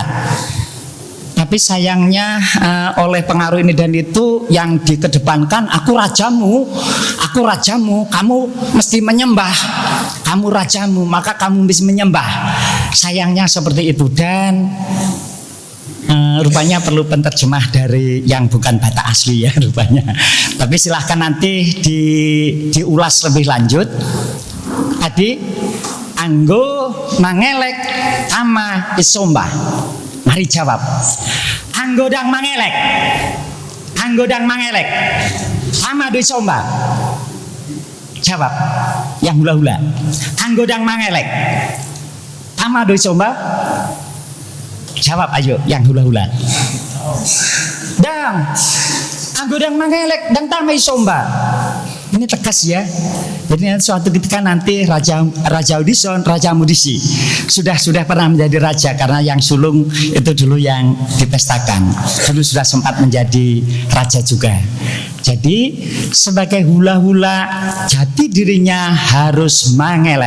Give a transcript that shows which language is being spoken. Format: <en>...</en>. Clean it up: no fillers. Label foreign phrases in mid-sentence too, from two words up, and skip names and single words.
<id>Tapi sayangnya oleh pengaruh ini dan itu yang dikedepankan, aku rajamu, kamu mesti menyembah, kamu rajamu, maka kamu mesti menyembah. Sayangnya seperti itu. Dan rupanya perlu penterjemah dari yang bukan Batak asli ya rupanya. Tapi silahkan nanti diulas lebih lanjut.</id> <bbc>Tadi anggo mangelek ama isomba.</bbc> <id>Mari jawab.</id> <bbc>Anggodang mangelek ama isomba.</bbc> <id>Jawab yang hula-hula.</id> <bbc>Anggodang mangelek ama isomba.</bbc> <id>Jawab ayo yang hula-hula.</id> <bbc>Dang anggodang mangelek dang tama isomba.</bbc> <id>Ini tegas ya. Jadi suatu ketika nanti Raja Audison, Raja Mudisi sudah pernah menjadi raja karena yang sulung itu dulu yang dipestakan. Dulu sudah sempat menjadi raja juga. Jadi sebagai hula-hula jati dirinya harus mangelek.</id>